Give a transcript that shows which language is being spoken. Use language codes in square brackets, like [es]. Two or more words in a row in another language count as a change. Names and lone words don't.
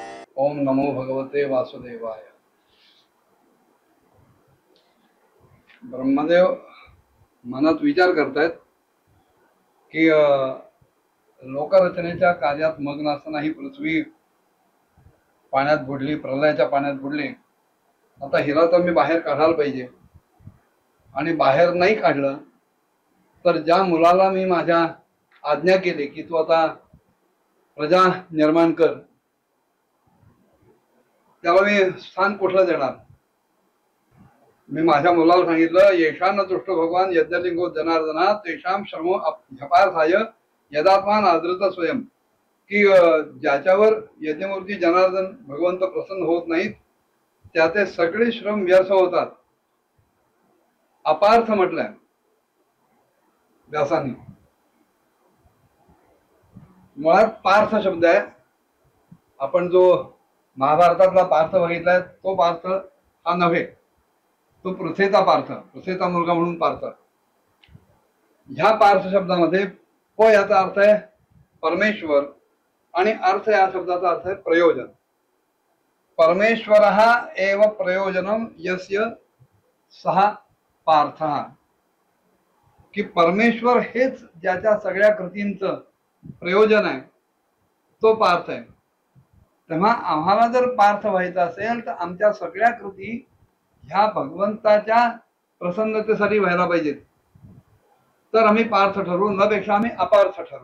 [sa] ओम नमो भगवते वासुदेवाय। [mr] ब्रह्मदेव मनात विचार करतायत की लोकरचनेच्या कार्यात मग्न असताना ही पृथ्वी पाण्यात बुडली, प्रलयाच्या पाण्यात बुडली. आता हिला तर मी बाहेर काढायला पाहिजे, आणि बाहेर नाही काढलं तर ज्या मुलाला मी माझ्या आज्ञा केली की तू आता प्रजा निर्माण कर, त्याला मी स्थान कुठलं देणार? मी माझ्या मुलाला सांगितलं, [sa] येशान तुष्ट भगवान यज्ञलिंगो जनार्दना तेषाम श्रमो झपार्थाय यदात्मान आदृत स्वयं, [mr] की ज्याच्यावर यज्ञमूर्ती जनार्दन भगवंत प्रसन्न होत नाहीत त्याचे सगळे श्रम व्यर्थ होतात. अपार्थ म्हटलंय व्यासांनी. मुळात पार्थ शब्द आहे. आपण जो महाभारतातला पार्थ बघितलाय तो पार्थ हा नव्हे, तो पृथ्वीचा पार्थ, पृथ्वीचा मुलगा म्हणून पार्थ. ह्या पार्थ शब्दामध्ये प याचा अर्थ आहे परमेश्वर, आणि अर्थ या शब्दाचा अर्थ आहे प्रयोजन. [sa] परमेश्वर एव प्रयोजनम यस्य सहा पार्थ, [mr] की परमेश्वर हेच ज्याच्या सगळ्या कृतींचं प्रयोजन आहे तो पार्थ आहे. तेव्हा आम्हाला जर पार्थ व्हायचं असेल तर आमच्या सगळ्या कृती ह्या भगवंताच्या प्रसन्नतेसाठी व्हायला पाहिजेत, तर आम्ही पार्थ ठरवू, न पेक्षा आम्ही अपार्थ ठरवू.